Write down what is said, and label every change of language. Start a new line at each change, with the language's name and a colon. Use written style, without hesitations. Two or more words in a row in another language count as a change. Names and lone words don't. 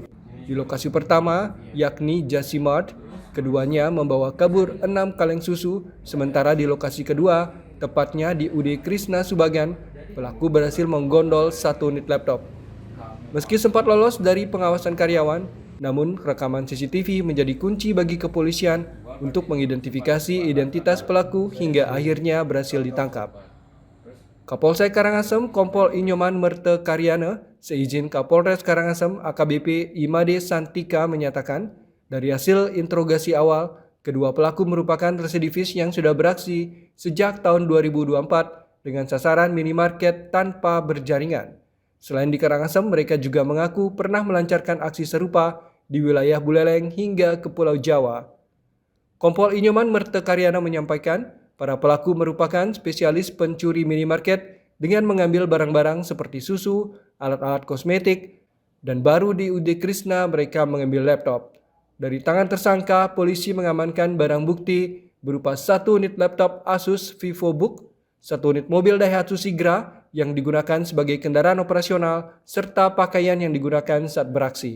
Indonesian: Di lokasi pertama, yakni Jasimart, keduanya membawa kabur 6 kaleng susu, sementara di lokasi kedua, tepatnya di UD Krishna Subagan, pelaku berhasil menggondol 1 unit laptop. Meski sempat lolos dari pengawasan karyawan, namun rekaman CCTV menjadi kunci bagi kepolisian untuk mengidentifikasi identitas pelaku hingga akhirnya berhasil ditangkap. Kapolsek Karangasem Kompol Inyoman Merte Karyana seizin Kapolres Karangasem AKBP Imade Santika menyatakan, dari hasil interogasi awal, kedua pelaku merupakan residivis yang sudah beraksi sejak tahun 2024 dengan sasaran minimarket tanpa berjaringan. Selain di Karangasem, mereka juga mengaku pernah melancarkan aksi serupa di wilayah Buleleng hingga ke Pulau Jawa. Kompol Inyoman Merte Karyana menyampaikan, para pelaku merupakan spesialis pencuri minimarket dengan mengambil barang-barang seperti susu, alat-alat kosmetik, dan baru di UD Krishna mereka mengambil laptop. Dari tangan tersangka, polisi mengamankan barang bukti berupa 1 unit laptop Asus VivoBook, 1 unit mobil Daihatsu Sigra yang digunakan sebagai kendaraan operasional, serta pakaian yang digunakan saat beraksi.